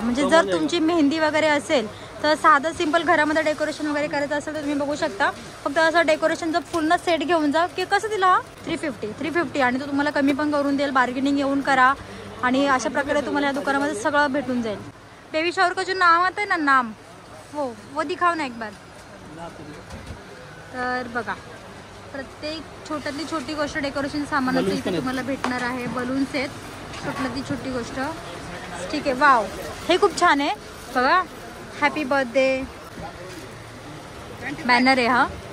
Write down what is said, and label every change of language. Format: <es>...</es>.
<mr>म्हणजे जर तुमची मेहंदी वगैरे असेल तर साधं सिंपल घरामध्ये डेकोरेशन वगैरे करायचं असेल तर तुम्ही बघू शकता. फक्त असं डेकोरेशनचा पूर्ण सेट घेऊन जा. की कसं दिला हा? 350. आणि तो तुम्हाला कमी पण करून देईल. बार्गेनिंग येऊन करा आणि अशा प्रकारे तुम्हाला या दुकानामध्ये सगळं भेटून जाईल.</mr> <hi>बेबी शॉवर का जो नाम आता है ना, नाम वो दिखाव ना एक बार.</hi> <mr>तर बघा, प्रत्येक छोट्यातली छोटी गोष्ट डेकोरेशन सामानाचं इथे तुम्हाला भेटणार आहे. बलून्स आहेत, छोट्यातली छोटी गोष्ट. ठीक आहे. वाव, हे खूप छान आहे. बघा, हॅपी बर्थडे बॅनर आहे हा.</mr>